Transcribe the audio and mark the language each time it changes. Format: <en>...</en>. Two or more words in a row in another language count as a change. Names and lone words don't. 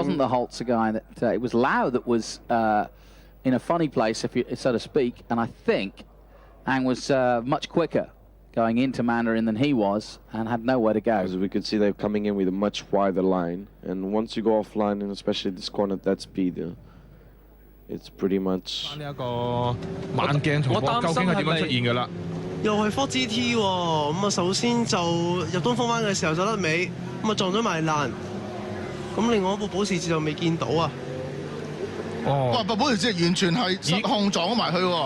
<en>wasn't the Holzer guy that it was Lau that was in a funny place, if you, so to speak, and I think Ang was much quicker going into Mandarin than he was and had nowhere to go. As we could see, they're coming in with a much wider line, and once you go offline, and especially this corner at that speed, it's pretty much.</en> <yue>呢一個慢鏡重播究竟係點樣出現㗎啦？又係 Ford GT 喎，咁啊首先就入東風灣嘅時候就甩尾，咁啊撞咗埋欄。咁另外一部保時捷就未見到啊！哦，哇！保時捷完全係失控撞咗埋去喎，</yue>